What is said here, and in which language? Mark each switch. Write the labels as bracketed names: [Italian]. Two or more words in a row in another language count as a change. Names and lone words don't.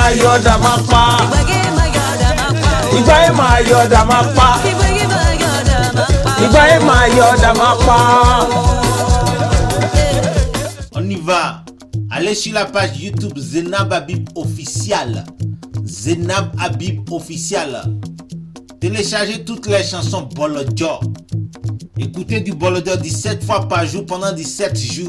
[Yoruba] yọ̀dà máa pa. Ìgbà yẹn máa yọ̀dà máa pa. Ìgbà yẹn máa yọ̀dà máa pa. [French] On y va. Allez sur la page YouTube Zenab Habib Official. Zenab Habib Official. Téléchargez toutes les chansons Bolodjo. Écoutez du Bolodjo 17 fois par jour pendant 17 jours.